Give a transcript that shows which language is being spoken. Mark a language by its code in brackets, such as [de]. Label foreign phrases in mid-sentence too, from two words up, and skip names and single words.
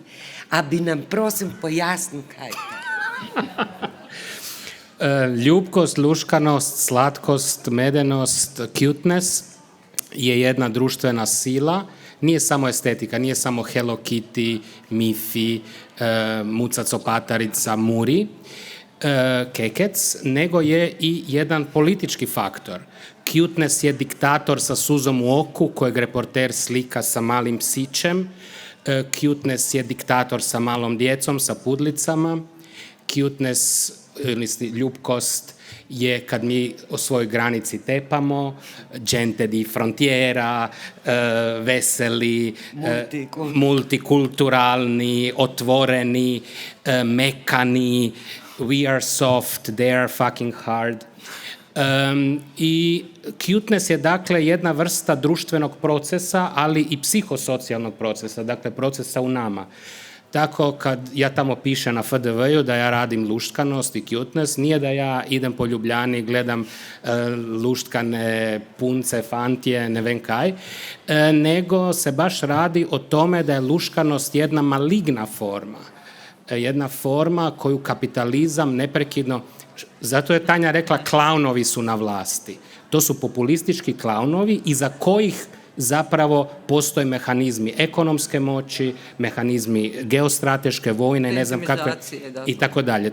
[sl] A bi nam prosim pojasnil, kaj je to? [hr] Ljubkost, luškanost, slatkost, medenost, cuteness je jedna društvena sila. Nije samo estetika, nije samo Hello Kitty, Mifi, Muca Copatarica, Muri, Kekec, nego je i jedan politički faktor. Cuteness je diktator sa suzom u oku kojeg reporter slika sa malim psićem. Cuteness je diktator sa malom djecom, sa pudlicama. Cuteness ili ljubkost je kad mi o svojoj granici tepamo, [it] gente di frontiera, [hr] veseli, multikulturalni, otvoreni, mekani, [en] we are soft, they are fucking hard. [hr] I cuteness je dakle jedna vrsta društvenog procesa, ali i psihosocijalnog procesa, dakle procesa u nama. Tako kad ja tamo pišem na FDV-u da ja radim luštkanost i cuteness, nije da ja idem po Ljubljani, gledam [sl] luštkane punce, fantije, ne vem kaj, [hr] nego se baš radi o tome da je luškanost jedna maligna forma. Jedna forma koju kapitalizam neprekidno, zato je Tanja rekla klaunovi su na vlasti. To su populistički klaunovi iza kojih zapravo postoje mehanizmi ekonomske moći, mehanizmi geostrateške, vojne, ne znam kakve, i tako dalje.